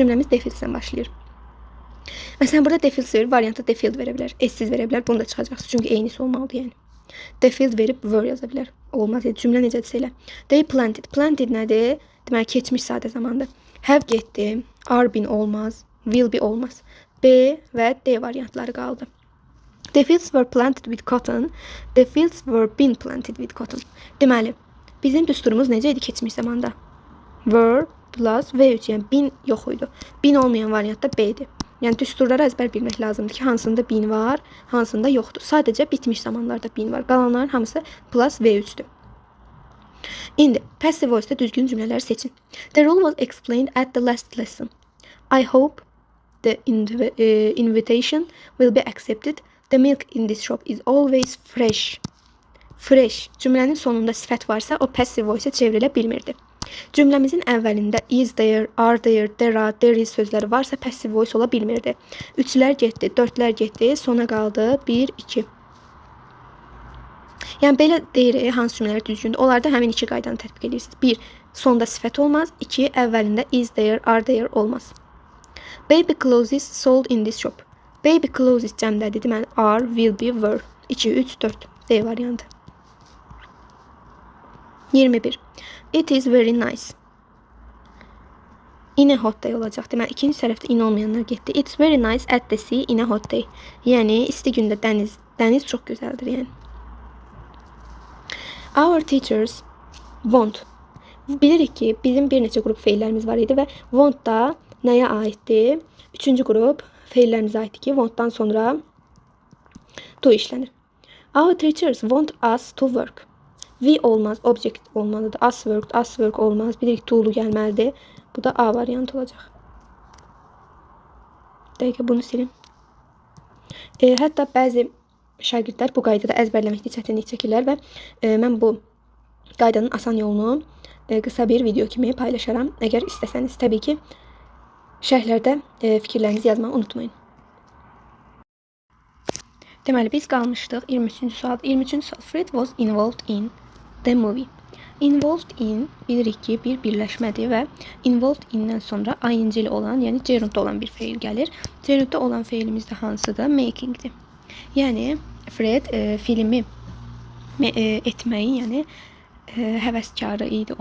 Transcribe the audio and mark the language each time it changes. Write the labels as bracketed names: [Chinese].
[Azerbaijani] Cümləmiz the fields-dən başlayır. Məsələn, burada the fields verir, variantda the field verə bilər, S-siz verə bilər, bunu da çıxacaqsınız, çünki eynisi olmalıdır, yəni. The field verib were yaza bilər, olmaz, cümlə necədirsə elə. [English] They planted, [Azerbaijani] planted nədir? Deməli, keçmiş sadə zamandır. Have getdi, are been olmaz, will be olmaz. B və D variantları qaldı. [English] The fields were planted with cotton, the fields were been planted with cotton. [Azerbaijani] Deməli, bizim düsturumuz necə idi keçmiş zamanda? Were plus V3, yəni been yox idi. Been olmayan variantda B-dir. Yəni düsturları əzbər bilmək lazımdır ki, hansında been var, hansında yoxdur. Sadəcə bitmiş zamanlarda been var. Qalanların hamısı plus V3-dür. İndi passive voice-da düzgün cümlələri seçin. [English] The rule was explained at the last lesson. I hope the invitation will be accepted. The milk in this shop is always fresh. Fresh. [Azerbaijani] Cümlənin sonunda sifət varsa, o passive voice-a çevrilə bilmirdi. Cümləmizin əvvəlində is there, are there, there are, there is sözləri varsa passive voice ola bilmirdi. 3-lər getdi, 4-lər getdi, sona qaldı 1, 2. Yəni belə deyirik, hansı cümlələr düzgündür. Onlarda həmin iki qaydanı tətbiq edirsiniz. 1. sonda sifət olmaz. 2. Əvvəlində is there, are there olmaz. [English] Baby clothes sold in this shop. [Azerbaijani] Baby clothes cəmdədir. Deməli are, will be, were. 2, 3, 4. D variantı. [English] 21. It is very nice. In a hot day [Azerbaijani] olacaq. Deməli ikinci tərəfdə in olmayanlar getdi. [English] It's very nice at the sea in a hot day. [Azerbaijani] Yəni isti gündə dəniz çox gözəldir yəni. [English] Our teachers want. [Azerbaijani] Bilirik ki, bizim bir neçə qrup feillərimiz var idi və want da nəyə aiddir? Üçüncü qrup feillərimizə aiddir ki, want-dan sonra to işlənir. [English] Our teachers want us to work. [Azerbaijani] We olmaz, object olmalıdır. [English] Us work [Azerbaijani] olmaz. Bilirik to'lu gəlməlidir. Bu da A variantı olacaq. Dəqiqə bunu silin. Hətta bəzi şagirdlər bu qaydada əzbərləməkdə çətinlik çəkirlər və mən bu qaydanın asan yolunu qısa bir video kimi paylaşaram. Əgər istəsəniz, təbii ki, şərhlərdə fikirlərinizi yazmağı unutmayın. Deməli, biz qalmışdıq 23-cü sual. 23-cü sual. [English] Fred was involved in the movie. [Azerbaijani] Involved in bilirik ki, bir birləşmədir və involved in-dən sonra ing-li olan, yəni gerundda olan bir feil gəlir. Gerundda olan feilimiz də hansıdır? Makingdir. Yəni, Fred filmi etməyi, yəni həvəskarı idi.